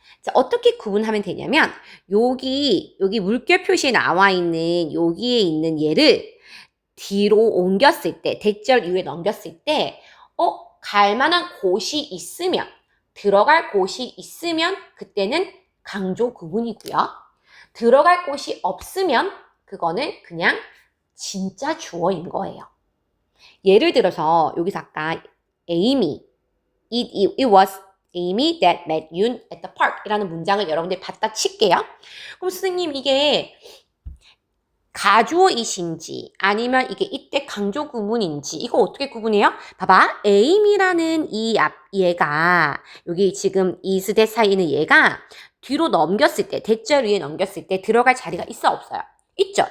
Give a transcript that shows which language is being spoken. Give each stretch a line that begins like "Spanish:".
Korean: 자, 어떻게 구분하면 되냐면 여기 물결 표시에 나와 있는 여기에 있는 얘를 뒤로 옮겼을 때, 대절 위에 넘겼을 때 갈 만한 곳이 있으면, 들어갈 곳이 있으면 그때는 강조 구문이고요. 들어갈 곳이 없으면 그거는 그냥 진짜 주어인 거예요. 예를 들어서 여기서 아까 Amy,
English: it was Amy that met Yoon at the park
Korean: 이라는 문장을 여러분들이 받다 칠게요. 그럼 선생님 이게 가주어이신지 아니면 이게 이때 강조 구문인지 이거 어떻게 구분해요? 봐봐. Amy라는 이 얘가 여기 지금 이스대 사이에 있는 얘가 뒤로 넘겼을 때 대절 위에 넘겼을 때 들어갈 자리가 있어 없어요? 있죠.